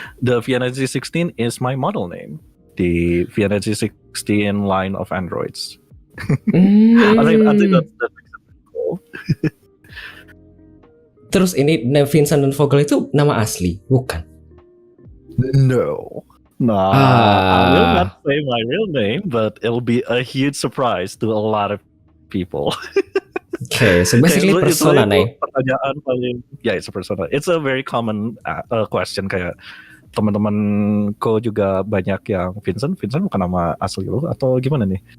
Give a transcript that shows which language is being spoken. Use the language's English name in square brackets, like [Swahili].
[English] The VNNZ 16 is my model name. The VNNZ 16 line of androids. I think that's cool. [Indonesian] Terus ini Vincent dan Vogel itu nama asli, bukan? [English] No. Nah, I will Ah. not say my real name, but it'll be a huge surprise to a lot of people. Oke, so basically persona [Indonesian] itu nih. pertanyaan paling, ya [English] it's a persona. It's a very common question, [Indonesian] kayak teman-temanku juga banyak yang Vincent bukan nama asli lu atau gimana nih?